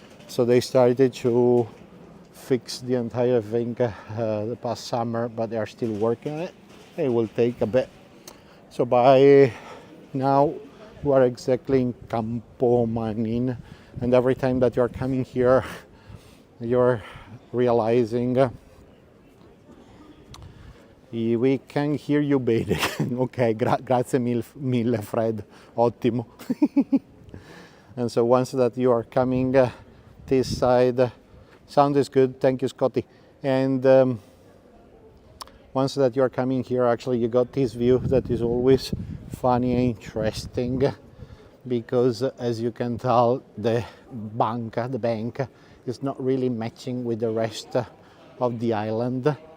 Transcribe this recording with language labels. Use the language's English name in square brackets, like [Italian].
[English] So they started to fix the entire thing the past summer, but they are still working on it. It will take a bit. So by now we are exactly in Campo Manin, and every time that you're coming here, you're realizing we can hear you bathing. [Italian] Ok, grazie mille Fred, ottimo. [English] And so once that you are coming this side, sound is good, thank you Scotty. And once that you are coming here, actually you got this view that is always funny and interesting, because as you can tell, the bank is not really matching with the rest of the island.